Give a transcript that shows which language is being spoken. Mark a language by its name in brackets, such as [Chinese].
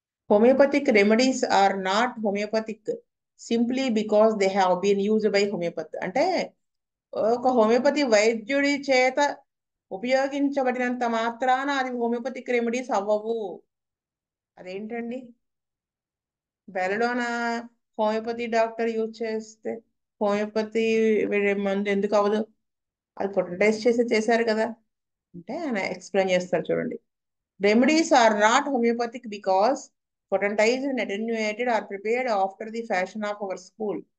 [English] Homeopathic remedies are not homeopathic simply because they have been used by homeopath. [Telugu] అంటే ఒక homeopathy వైద్యుడి చేత ఉపయోగించబడినంత మాత్రాన అది హోమియోపతిక్ రెమెడీస్ అవ్వవు. అదేంటండి? బెలడోనా హోమియోపతి డాక్టర్ యూజ్ చేస్తే హోమియోపతి మందు ఎందుకు అవ్వదు? అది పొటలైజ్ చేశారు కదా అంటే ఆయన ఎక్స్ప్లెయిన్ చేస్తారు చూడండి. [English] Remedies are not homeopathic because potentized and attenuated are prepared after the fashion of our school.